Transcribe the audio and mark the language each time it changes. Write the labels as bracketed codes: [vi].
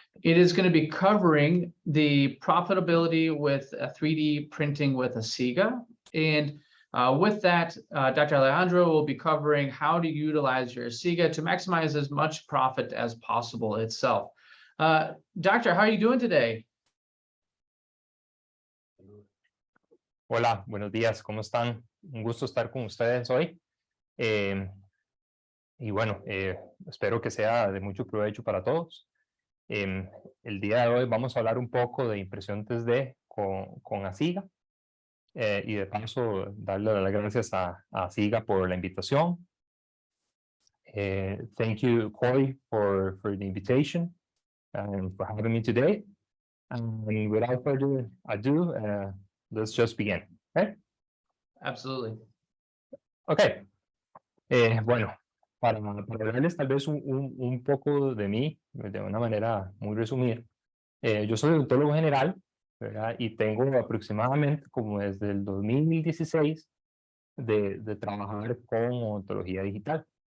[en] It is going to be covering the profitability with 3D printing with Asiga. And with that, Dr. Alejandro will be covering how to utilize your Asiga to maximize as much profit as possible itself. Doctor, how are you doing today? [es] Hola, buenos días, ¿cómo están? Un gusto estar con ustedes hoy. Y bueno, espero que sea de mucho provecho para todos. El día de hoy vamos a hablar un poco de impresión 3D con Asiga. Y de paso, darle las gracias a Asiga por la invitación. [en] Thank you, Corey, for the invitation and for having me today. And without further ado, let's just begin. Okay? Absolutely. Okay. [es] Bueno, para hablarles tal vez un poco de mí, de una manera muy resumida. Yo soy odontólogo general, ¿verdad? Y tengo aproximadamente como desde el 2016 de trabajar con odontología digital.